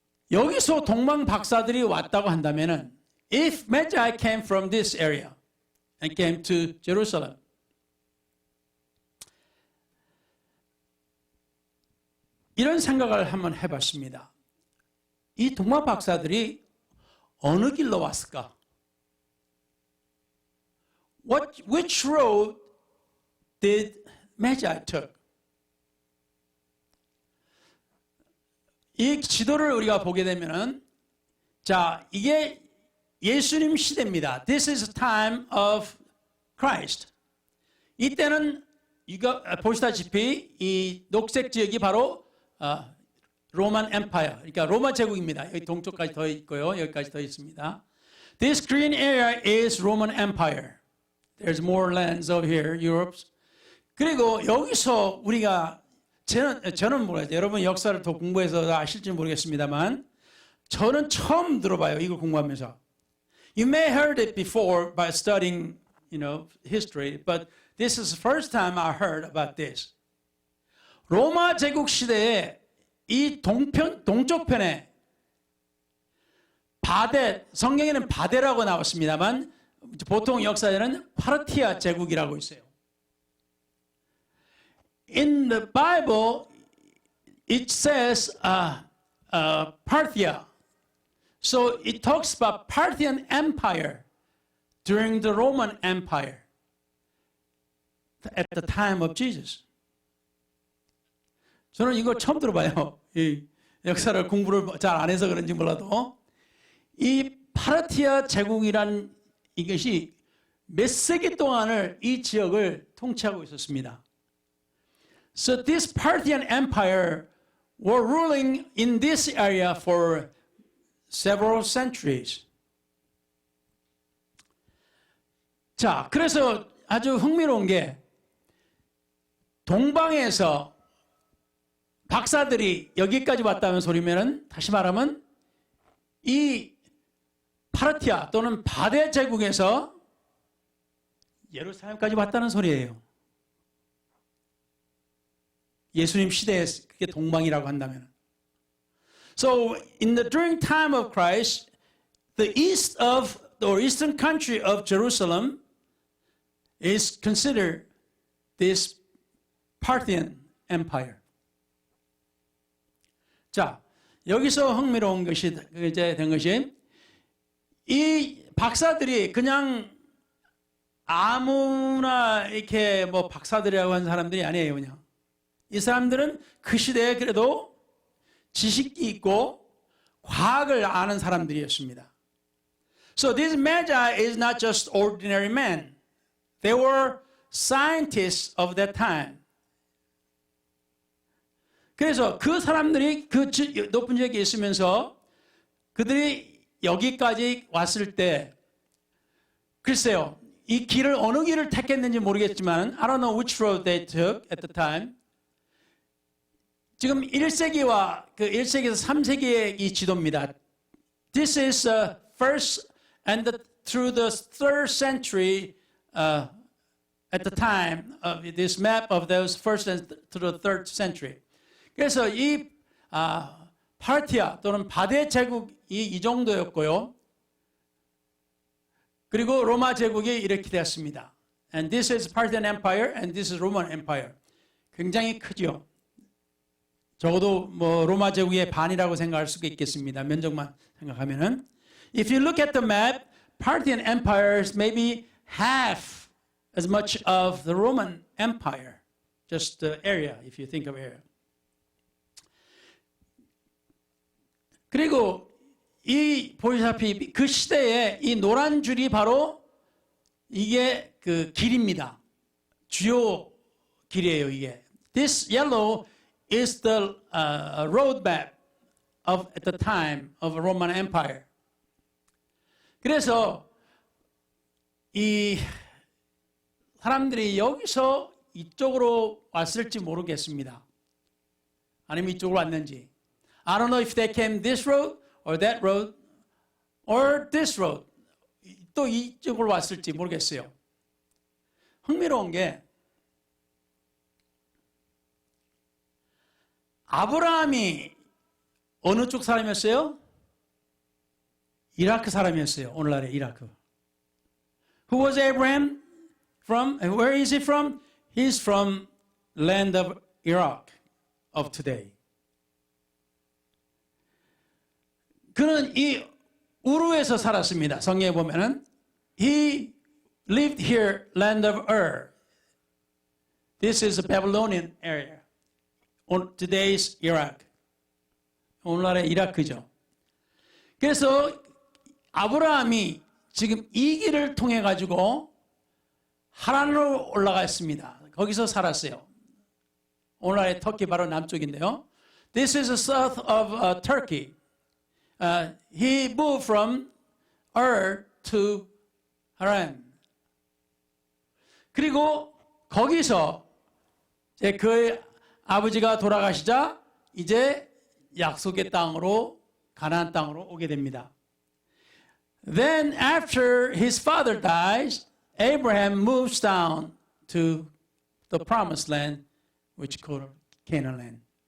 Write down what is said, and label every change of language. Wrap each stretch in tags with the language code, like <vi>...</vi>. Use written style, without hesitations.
<ko>여기서 동방 박사들이 왔다고 한다면은</ko> <en>if Magi came from this area and came to Jerusalem,</en> <ko>이런 생각을 한번 해봤습니다. 이 동방 박사들이 어느 길로 왔을까?</ko> <en>Which road did Magi took?</en> <ko>이 지도를 우리가 보게 되면은 자 이게 예수님 시대입니다.</ko> <en>This is the time of Christ.</en> <ko>이때는 이거 보시다시피 이 녹색 지역이 바로 로만 엠파이어, 그러니까 로마 제국입니다. 여기 동쪽까지 더 있고요, 여기까지 더 있습니다.</ko> <en>This green area is Roman Empire. There's more lands over here, Europe.</en> <ko>그리고 여기서 우리가 저는 모르겠어요. 여러분 역사를 더 공부해서 아실지 모르겠습니다만 저는 처음 들어봐요. 이걸 공부하면서.</ko> <en>You may have heard it before by studying, history, but this is the first time I heard about this.</en> <ko>로마 제국 시대에 이 동쪽편에 바데, 성경에는 바데라고 나왔습니다만 보통 역사에는 파르티아 제국이라고 있어요.</ko> <en>In the Bible, it says Parthia. So it talks about Parthian Empire during the Roman Empire at the time of Jesus.</en> <ko>저는 이거 처음 들어봐요. 이 역사를 공부를 잘 안 해서 그런지 몰라도 이 파르티아 제국이란 이것이 몇 세기 동안을 이 지역을 통치하고 있었습니다.</ko> <en>So this Parthian Empire were ruling in this area for several centuries.</en> <ko>자, 그래서 아주 흥미로운 게 동방에서 박사들이 여기까지 왔다는 소리면은 다시 말하면 이 파르티아 또는 바데 제국에서 예루살렘까지 왔다는 소리예요. 예수님 시대에 그게 동방이라고 한다면.</ko> <en>So during time of Christ, the east of or eastern country of Jerusalem is considered this Parthian Empire.</en> <ko>자, 여기서 흥미로운 것이 이제 된 것이 이 박사들이 그냥 아무나 이렇게 뭐 박사들이라고 하는 사람들이 아니에요, 그냥. 이 사람들은 그 시대에 그래도 지식이 있고 과학을 아는 사람들이었습니다.</ko> <en>So this Magi is not just ordinary men. They were scientists of that time.</en> <ko>그래서 그 사람들이 그 높은 지역에 있으면서 그들이 여기까지 왔을 때 글쎄요. 이 길을 어느 길을 택했는지 모르겠지만</ko> <en>I don't know which road they took at the time.</en> <ko>지금 1세기와 그 1세기에서 3세기의 이 지도입니다.</ko> <en>This is first and through the 3rd century at the time of this map of those first and through the 3rd century.</en> <ko>그래서 이 파르티아 또는 바데 제국이 이 정도였고요. 그리고 로마 제국이 이렇게 되었습니다.</ko> <en>And this is Parthian Empire and this is Roman Empire.</en> <ko>굉장히 크죠. 적어도 뭐 로마 제국의 반이라고 생각할 수가 있겠습니다. 면적만 생각하면은.</ko> <en>If you look at the map, Parthian Empire is maybe half as much of the Roman Empire. Just the area, if you think of area.</en> <ko>그리고 이 보시다시피 그 시대에 이 노란 줄이 바로 이게 그 길입니다. 주요 길이에요, 이게.</ko> <en>This yellow is the road map of at the time of the Roman Empire.</en> <ko>그래서 이 사람들이 여기서 이쪽으로 왔을지 모르겠습니다. 아니면 이쪽으로 왔는지.</ko> <en>I don't know if they came this road or that road or this road.</en> <ko>또 이쪽으로 왔을지 모르겠어요. 흥미로운 게 아브라함이 어느 쪽 사람이었어요? 이라크 사람이었어요. 오늘날의 이라크.</ko> <en>Who was Abraham from? Where is he from? He's from land of Iraq of today.</en> <ko>그는 이 우르에서 살았습니다. 성경에 보면은</ko> <en>he lived here, land of Ur. This is a Babylonian area. Today's Iraq.</en> <ko>오늘날의 이라크죠. 그래서 아브라함이 지금 이 길을 통해 가지고 하란으로 올라갔습니다. 거기서 살았어요. 오늘날의 터키 바로 남쪽인데요.</ko> <en>This is the south of Turkey. He moved from Ur to Haran.</en> <ko>그리고 거기서 이제 그 아버지가 돌아가시자 이제 약속의 땅으로 가나안 땅으로 오게 됩니다.</ko> <en>Then after his father dies, Abraham moves down to the promised land, which is called Canaan land.</en>